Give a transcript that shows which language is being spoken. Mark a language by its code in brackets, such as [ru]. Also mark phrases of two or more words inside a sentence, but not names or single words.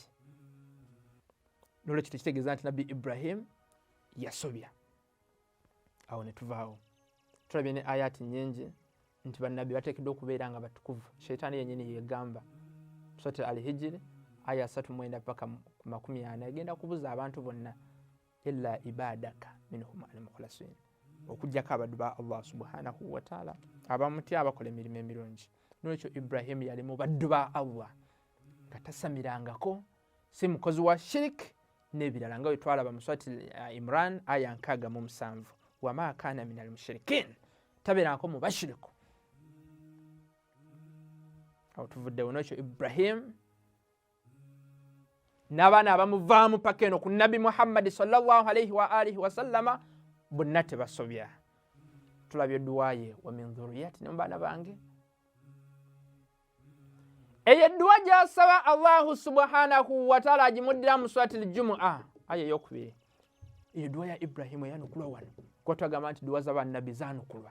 [lg] Nolwekyo tekitegeeza nti Nabbi Ibrahim yasobya. Awo ne tuvaawo. Tulabye ne ayati nyingi nti bannabbi bateekeddwa okubeera nga batukuvu. Sheitaani yennyini yegamba. Surati al-Hijr aya 39 paka 40 egenda kubuza abantu bonna [ar] إلا عبادك منهم المخلصين, [lg] okujjako abaddu ba Allah [ar] سبحانه وتعالى [lg] abamutya abakola emirimu emirungi. Nolwekyo Ibrahim yali mu baddu ba Allah nga tasamirangako, si mukozi wa shirik n'ebirala nga bwe twalaba mu Surati Imran aya 67, [ar] وما كان من المشركين, [lg] tabeerangako mu bashiriku. Awo tuvuddewo. Nolwekyo Ibrahim n'abaana abamuvaamu paka eno ku Nabbi Muhammad [ar] صلى الله عليه وعلى آله وسلم [lg] bonna tebasobya. Tulabye dduwa ye [ar] ومن ذريتي [lg] ne mu baana bange. Eyo edduwa gy'asaba Allahu [ar] سبحانه وتعالى [lg] agimuddira mu surati al-Jumu'a aya ey'okubiri. Eyo dduwa ya Ibrahimu eyanukulwa wano kuba twagamba nti dduwa z'abannabbi zaanukulwa.